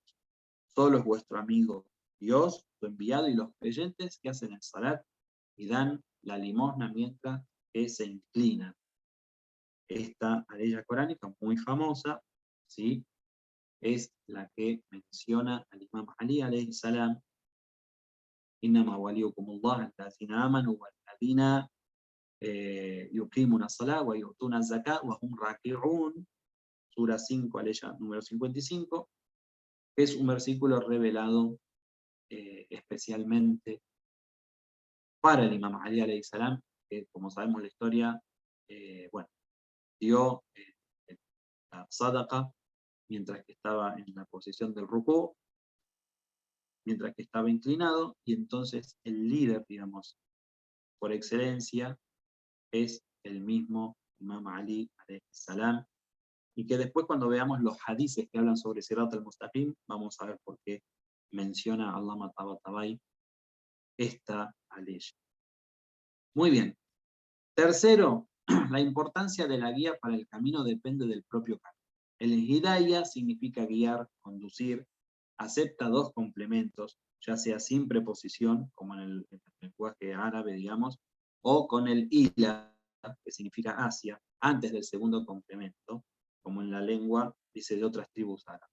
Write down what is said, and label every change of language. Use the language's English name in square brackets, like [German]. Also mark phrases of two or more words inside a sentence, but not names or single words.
[Spanish] Solo es vuestro amigo Dios, su enviado, y los creyentes que hacen el salat y dan la limosna mientras que se inclinan. Esta aleya coránica muy famosa, ¿sí?, es la que menciona al Imam [Arabic] علي عليه السلام، إنما وليكم الله الذين آمنوا والذين يقيمون الصلاة ويؤتون الزكاة وهم راكعون, sura 5, [Spanish] aleya número 55, que es un versículo revelado especialmente para el Imam Ali [Arabic] عليه السلام, [Spanish] que como sabemos la historia, dio la sadaqa mientras que estaba en la posición del rukú, mientras que estaba inclinado, y entonces el líder, digamos, por excelencia, es el mismo Imam Ali [Arabic] عليه السلام, [Spanish] y que después cuando veamos los hadices que hablan sobre [Arabic] الصراط المستقيم, [Spanish] vamos a ver por qué menciona Allama Tabatabai esta aleya. Muy bien. Tercero, la importancia de la guía para el camino depende del propio camino. El hidayah significa guiar, conducir, acepta dos complementos, ya sea sin preposición, como en el lenguaje árabe, digamos, o con el ila, que significa hacia, antes del segundo complemento, como en la lengua, dice, de otras tribus árabes.